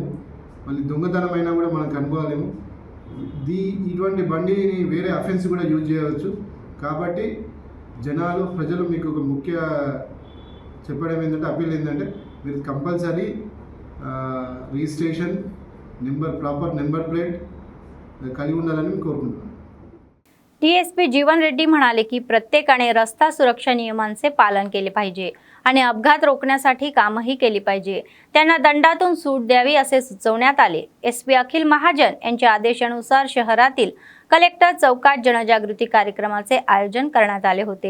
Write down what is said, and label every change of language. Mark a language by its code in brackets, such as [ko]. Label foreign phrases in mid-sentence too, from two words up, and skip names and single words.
[te] మళ్ళీ దొంగతనం అయినా కూడా మనం కనుగొనలేము. ఇటువంటి బండిని వేరే అఫెన్స్ కూడా యూజ్ చేయవచ్చు. కాబట్టి ప్రజలు మీకు ఒక ముఖ్య చెప్పడం ఏంటంటే, అప్పీల్ ఏంటంటే, మీరు [en] compulsory registration proper number plate [te] కలిగి ఉండాలని కోరుకుంటున్నాను. [mr] DSP जीवन रेड्डी म्हणाले की प्रत्येकाने रस्ता सुरक्षा नियमांचे पालन केले पाहिजे आणि अपघात रोखण्यासाठी कामही केली पाहिजे. त्यांना दंडातून सूट द्यावी असे सुचवण्यात आले. SP अखिल महाजन यांच्या आदेशानुसार शहरातील कलेक्टर चौकात जनजागृती कार्यक्रमाचे आयोजन करण्यात आले होते.